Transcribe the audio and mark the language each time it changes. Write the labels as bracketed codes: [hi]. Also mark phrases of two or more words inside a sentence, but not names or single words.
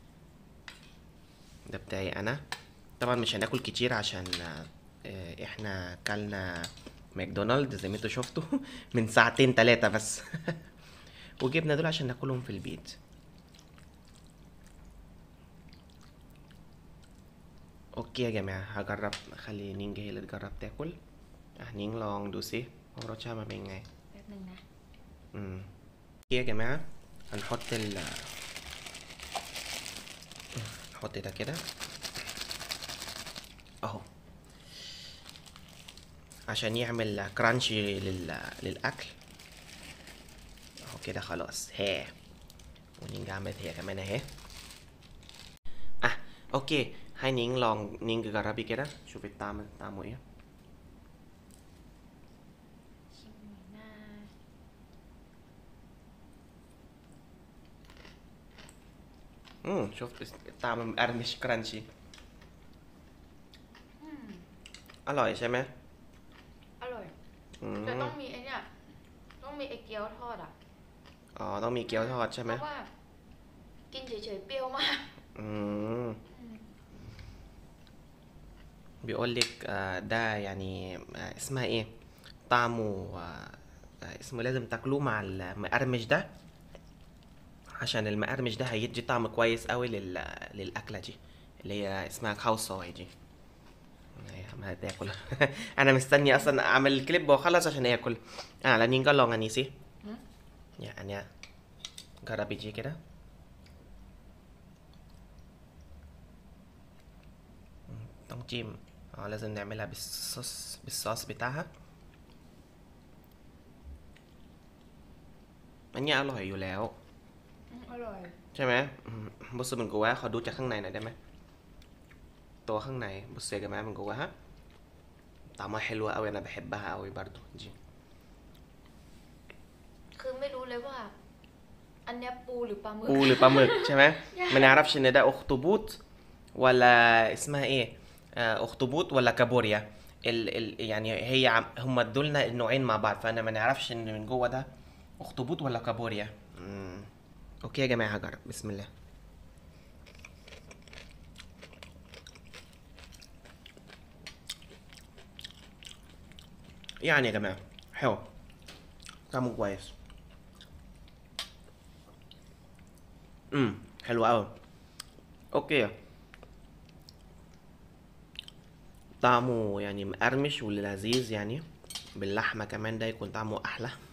[ar] ده بتاعي انا طبعا مش هناكل كتير عشان احنا كلنا ماكدونالد زي ما انتوا شفتوا من 2-3 بس وجبنا دول عشان ناكلهم في البيت اوكي يا جماعه هجرب اخلي نينج هي اللي تجرب تاكل نينج لونج دو سي هو [th] รสชาติมันเป็นไงแป๊บนึงนะโอเค [ar] يا جماعه هنحط نحط ده كده اهو عشان يعمل كرانشي للاكل اهو كده خلاص ها ونينج عملت هي كمان اهي اوكي هاي نينج لونج نينج جربي كده شوفي طعمه ايه شفت طعم مقرمش كرانشي [th] อร่อยใช่ไหม อร่อยแต่ต้องมีไอ้เนี่ยต้องมีไอ้เกี๊ยวทอดอ่ะ อ๋อต้องมีเกี๊ยวทอดใช่ไหม เพราะว่ากินเฉยๆเปรี้ยวมาก [ar] بيقول لك ده يعني اسمها ايه طعمه اسمه لازم تاكلوه مع المقرمش ده عشان المقرمش ده هيدي طعم كويس قوي للاكله دي اللي هي اسمها خاو صاي دي ما تاكل انا مستني اصلا اعمل الكليب واخلص عشان اكل [th] แล้วนิ้งก็ลองอันนี้สิเนี่ยอันเนี้ย [ar] جربي دي كده [th] ต้องจิ้ม [ar] لازم نعملها بالصوص بتاعها [th] อันนี้อร่อยอยู่แล้ว อร่อย ใช่ไหม [ar] بص من جواه [th] ขอดูจากข้างในหน่อยได้ไหมตัวข้างใน [ar] بص يا جماعة من جواها طعمها حلو قوي انا بحبها قوي برضو دي [th] คือไม่รู้เลยว่า อันเนี้ยปูหรือปลาหมึก ปูหรือปลาหมึกใช่ไหม [ar] ما نعرفش ان ده اخطبوط ولا اسمها ايه اخطبوط ولا كابوريا يعني هي هم ادولنا النوعين مع بعض فانا ما نعرفش ان من جوه ده اخطبوط ولا كابوريا اوكي يا جماعة هجرب بسم الله يعني يا جماعة حلو طعمه كويس حلو قوي اوكي طعمه يعني مقرمش ولذيذ يعني باللحمة كمان ده يكون طعمه احلى